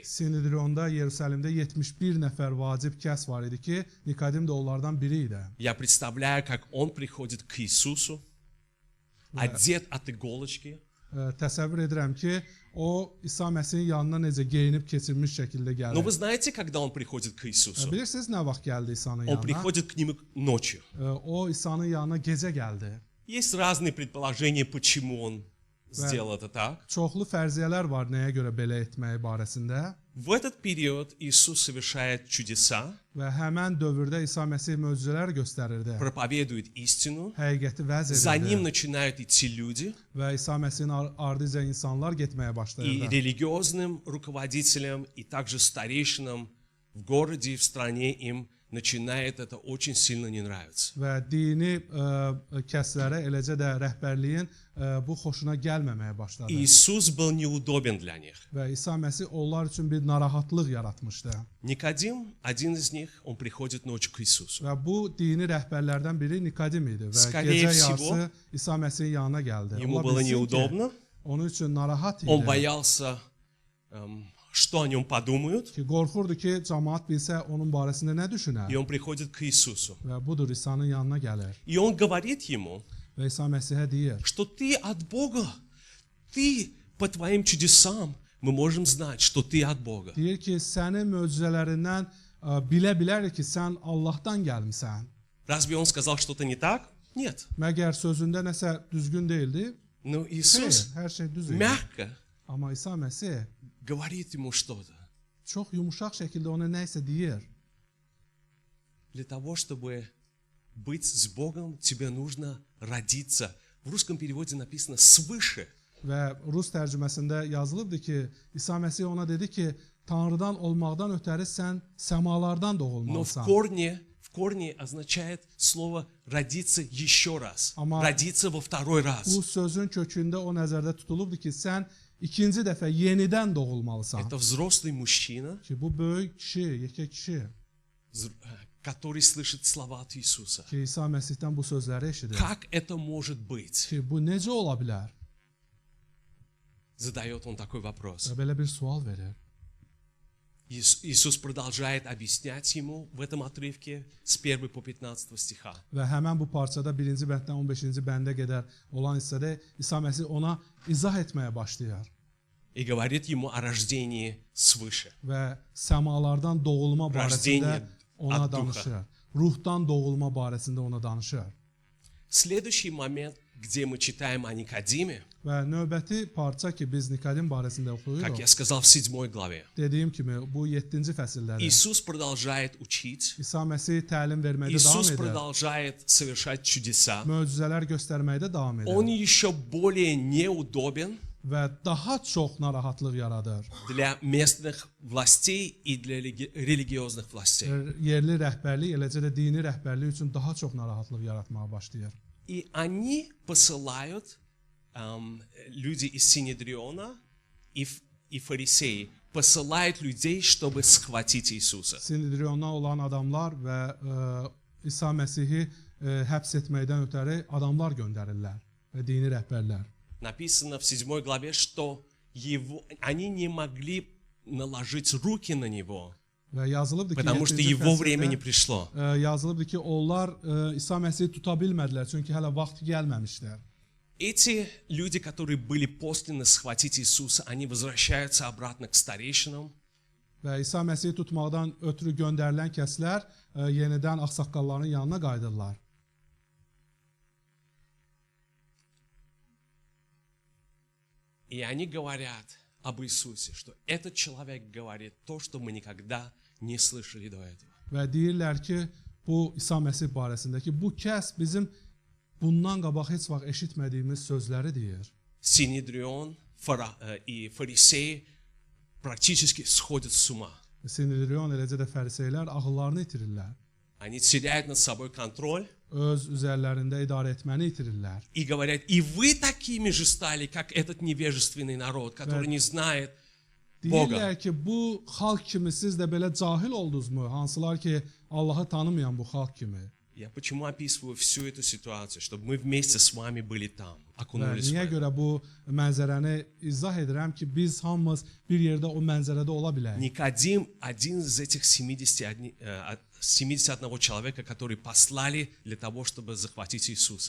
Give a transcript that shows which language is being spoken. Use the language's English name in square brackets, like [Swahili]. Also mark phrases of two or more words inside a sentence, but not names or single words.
[Azerbaijani] Sinedrionda Yerusəlimdə 71 nəfər vacib kəs var idi ki, Nikodim də onlardan biri idi. [Russian] Я представляю, как он приходит к Иисусу, одет от иголочки, [Azerbaijani] Təsəvvür edirəm ki, o İsa Məsihin yanına necə geyinib keçirmiş şəkildə [Russian] но вы [Azerbaijani] gəlir. [Russian] знаете, когда он приходит к Иисусу? [Azerbaijani] Bilirsiniz nə vaxt gəldi İsa'nın [Russian] Он [Azerbaijani] yanına? [Russian] приходит к нему ночью. [Azerbaijani] O İsa'nın yanına gecə gəldi. [Russian] Есть разные предположения, почему он сделал это так. [Azerbaijani] Çoxlu fərziyyələr var nəyə görə belə etməyi barəsində. [Russian] В этот период Иисус совершает чудеса, [Azerbaijani] Və həmən dövrdə İsa Məsih möcüzələr göstərirdi. [Russian] проповедует истину, [Azerbaijani] Həqiqəti vəz [Russian] за ним [Azerbaijani] edirdi. [Russian] начинают идти люди, [Azerbaijani] Və İsa Məsihin ardınca insanlar getməyə [Russian] и [Azerbaijani] başlayırdı. [Russian] религиозным руководителям, и также старейшинам в городе и в стране им начинает это очень сильно не нравиться. [Azerbaijani] Və dini kəslərə, eləcə də rəhbərliyin bu xoşuna gəlməməyə başladı. [Russian] Иисус был неудобен для них. [Azerbaijani] Və İsa Məsih onlar üçün bir narahatlıq yaratmışdı. [Russian] Никодим, один из них, он приходит ночью к Иисусу. [Azerbaijani] Və bu dini rəhbərlərdən biri Nikodim idi və [Russian] Скорее [Azerbaijani] gecə [Russian] всего, [Azerbaijani] yarısı İsa Məsihin yanına gəldi. [Russian] Ему [Azerbaijani] Ola [Russian] было [Azerbaijani] bilsin ki, [Russian] неудобно, [Azerbaijani] onun üçün narahat [Russian] он [Azerbaijani] idi. [Russian] боялся, что о нем подумают, [Azerbaijani] Ki qorxurdu ki, cəmaət bilsə onun barəsində nə düşünər. [Russian] и он приходит к Иисусу. [Azerbaijani] Və budur İsa'nın yanına gəlir. [Russian] И он говорит ему, [Azerbaijani] Və İsa Məsihə deyir: [Russian] что ты от Бога, ты по твоим чудесам мы можем знать, что ты от Бога. [Azerbaijani] Deyir ki, sənin möcüzələrindən bilə bilərik ki, sən Allahdan gəlmisən. [Russian] Разве он сказал что-то не так? Нет. [Azerbaijani] Məgər sözündə nəsə düzgün deyildi? [Russian] Но [Azerbaijani] Xeyr, [Russian] Иисус [Azerbaijani] hər şey düz idi. [Russian] мягко [Azerbaijani] Amma İsa Məsih [Russian] говорит ему что-то. [Azerbaijani] çox yumuşaq şəkildə ona nə isə deyir. [Russian] Для того, чтобы быть с Богом, тебе нужно родиться В русском переводе написано «свыше». [Azerbaijani] Və Rus tərcüməsində yazılıbdı ki, İsa Məsih ona dedi ki, Tanrıdan olmaqdan ötəri sən səmalardan [Russian] Но [Azerbaijani] doğulmalısan. [Russian] в корне означает слово «родиться еще раз», [Azerbaijani] Ama- [Russian] «родиться во второй раз». [Azerbaijani] Bu sözün kökündə o nəzərdə tutulubdu ki, sən ikinci dəfə yenidən doğulmalısan. [Russian] Это взрослый мужчина, [Azerbaijani] Ki bu böyük kişi, yekə kişi [Russian] который слышит слова от Иисуса. [Azerbaijani] ki, İsa Məsihdən bu sözləri eşidir. [Russian] Как это может быть? [Azerbaijani] Ki, bu necə ola bilər? [Russian] Задает он такой вопрос. [Azerbaijani] Və belə bir sual verir. [Russian] Иисус продолжает объяснять ему в этом отрывке с 1 по 15 стиха. [Azerbaijani] Və həmən bu parçada 1-ci bənddən 15-ci bəndə qədər olan hissədə İsa Məsih ona izah etməyə başlayır. [Russian] И говорит ему о рождении свыше. [Azerbaijani] Və səmalardan doğulma barəsində ona [Russian] от духа. [Azerbaijani] danışır. Ruhdan doğulma barəsində ona danışır. [Russian] Следующий момент, где мы читаем о Никодиме, [Azerbaijani] Və növbəti parça ki, biz Nikodim barəsində [Russian] как [Azerbaijani] oxuyuruq. [Russian] я сказал в 7 главе, [Azerbaijani] Dediyim kimi, bu 7-ci fəsildədir. [Russian] Иисус продолжает учить, [Azerbaijani] İsa Məsih təlim verməkdə davam [Russian] Иисус [Azerbaijani] edir. [Russian] продолжает совершать чудеса. [Azerbaijani] Möcüzələr göstərməkdə davam [Russian] Он [Azerbaijani] edir. [Russian] еще более неудобен [Azerbaijani] Və daha çox narahatlıq yaradır. [Russian] для местных властей и для религиозных властей. [Azerbaijani] Yerli rəhbərlik, eləcə də dini rəhbərlik üçün daha çox narahatlıq yaratmağa başlayır. [Russian] И они посылают, люди из Синедриона и фарисеи, посылают людей, чтобы схватить Иисуса. [Azerbaijani] Sinedriondan olan adamlar və İsa Məsihi həbs etməkdən ötəri adamlar göndərirlər və dini rəhbərlər. [Russian] Написано в 7 главе, что они не могли наложить руки на него, [Azerbaijani] Və yazılıbdı ki, [Russian] потому что [Azerbaijani] 7-ci [Russian] его время не [Azerbaijani] fəsildə, [Russian] пришло. [Azerbaijani] yazılıbdı ki, onlar İsa Məsihi tuta bilmədilər, çünki hələ vaxt gəlməmişlər. [Russian] Эти люди, которые были посланы схватить Иисуса, они возвращаются обратно к старейшинам. [Azerbaijani] Və İsa Məsihi tutmaqdan ötürü göndərilən kəslər yenidən ağsaqqalların yanına qayıdırlar. [Russian] И они говорят об Иисусе, что этот человек говорит то, что мы никогда не слышали до этого. [Azerbaijani] Və deyirlər ki, bu İsa Məsih barəsindəki bu kəs bizim bundan qabaq heç vaxt eşitmədiyimiz sözləri deyir. [Russian] Синедрион и фарисеи практически сходят с ума. [Azerbaijani] Sinedrion eləcə də fəriseylər ağıllarını itirirlər. [Russian] Они теряют над собой контроль [Azerbaijani] Öz üzərlərində idarə etməni itirirlər. [Russian] и говорят, и вы такими же стали, как этот невежественный народ, который не знает Бога. [Azerbaijani] Deyirlər ki, bu xalq kimi siz də belə cahil oldunuzmu? Hansılar ki, Allahı tanımayan bu xalq kimi. [Russian] Я почему описываю всю эту ситуацию, чтобы мы вместе с вами были там, [Azerbaijani] Və [Russian] окунулись в [Azerbaijani] niyə [Russian] это. [Azerbaijani] görə bu mənzərəni izah edirəm ki, biz hamımız bir yerdə o mənzərədə ola bilək. [Russian] Никодим один из этих 71 человека, которые послали для того, чтобы захватить Иисуса.